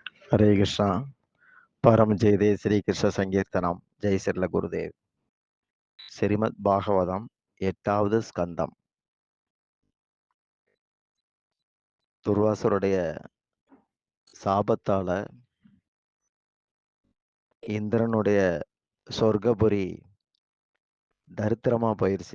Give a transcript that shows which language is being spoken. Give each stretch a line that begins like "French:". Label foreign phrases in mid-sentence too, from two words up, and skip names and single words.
Sanskrit: हरे कृष्णा परम जयदे श्री कृष्ण संकीर्तनम जय श्रील गुरुदेव श्रीमद् भागवतम
Tamil: எட்டாவது ஸ்கந்தம் துர்வாசருடைய சாபத்தால இந்திரனுடைய சொர்க்கபுரி தரித்திரமா போயிருச்சு.